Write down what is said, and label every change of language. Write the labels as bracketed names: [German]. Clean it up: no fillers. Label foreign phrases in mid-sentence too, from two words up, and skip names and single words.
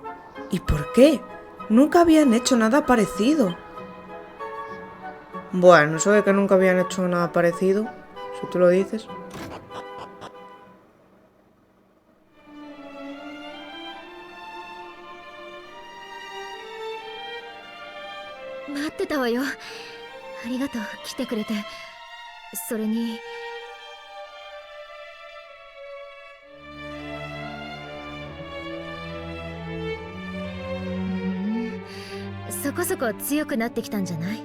[Spanish] ¿Y por qué? Nunca habían hecho nada parecido. Bueno, eso de que nunca habían hecho nada parecido, si tú lo dices. [Japanese] 待ってたわよ。ありがとう、来てくれて。それにそこそこ強くなってきたんじゃない？